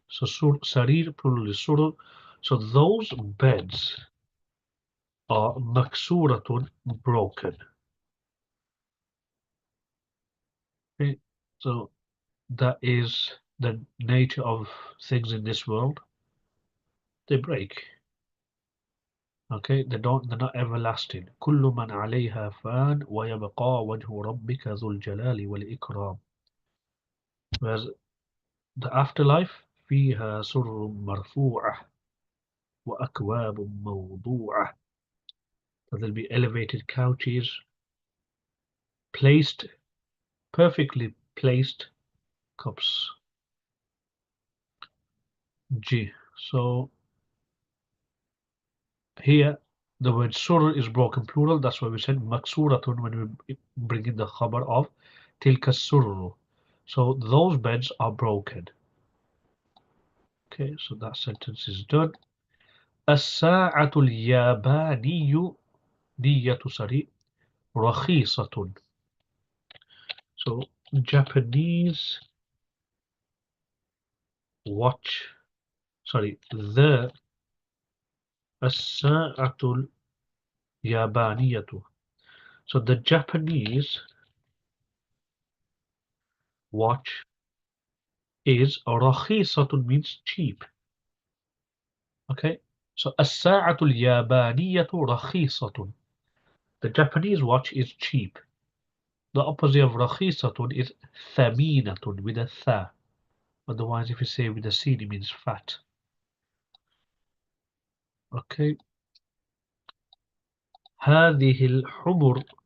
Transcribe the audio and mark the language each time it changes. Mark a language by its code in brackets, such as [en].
[en] So sarir plural is surur. So those beds are maksuratun, broken. Okay? So that is the nature of things in this world. They break. Okay, they're not everlasting. [ar] كل من عليها فان ويبقى وجه ربك ذو الجلال والإكرام. [en] Whereas The afterlife. [ar] فيها سرر مرفوعة وأكواب موضوعة. [en] So there'll be elevated couches, placed, perfectly placed cups. G. So here the word surah is broken plural. That's why we said maksuratun when we bring in the khabar of tilka surru. So those beds are broken. Okay, so that sentence is done. [ar] الساعة اليابانية دية سري رخيصة. [en] So Japanese watch. Sorry, the [ar] الساعة اليابانية. [en] So the Japanese watch is رخيصة means cheap. Okay, so [ar] الساعة اليابانية رخيصة. [en] The Japanese watch is cheap. The opposite of رخيصة is ثمينة with a th. Otherwise, if you say with a sin, it means fat. Okay. [ar] هذه الحمر.